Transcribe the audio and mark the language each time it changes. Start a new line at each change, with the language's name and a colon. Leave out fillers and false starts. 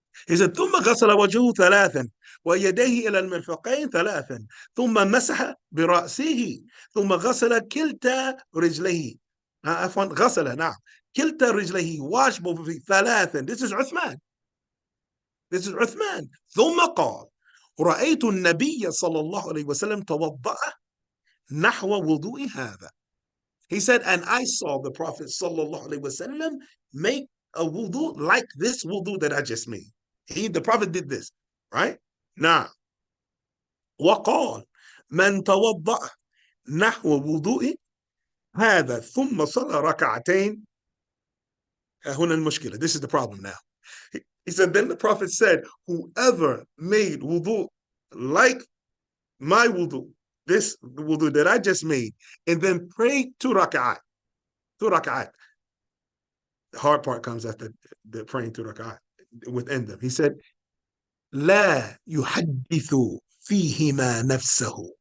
Arabic: إذا ثم غسل وجهه ثلاثا ويديه إلى المرفقين ثلاثا ثم مسح برأسه ثم غسل كلتا رجليه. عفوا غسل نعم كلتا رجليه
English: wash both of feet
Arabic: ثلاثا.
English: This is Uthman. This is Uthman.
Arabic: ثم قال رأيت النبي صلى الله عليه وسلم توضأ نحو وضوء هذا.
English: He said, and I saw the Prophet sallallahu alaihi wasallam make a wudu like this wudu that I just made. The Prophet did this, right?
Arabic: Now, وقال من توضأ نحو وضوء هذا ثم صلى ركعتين. هنا المشكلة.
English: This is the problem now. He said, then the Prophet said, whoever made wudu like my wudu, this wudu that I just made, and then pray 2 rak'at. 2 rak'at. The hard part comes after the praying 2 rak'at within them. He said,
Arabic: لا يحدث فيهما نفسه.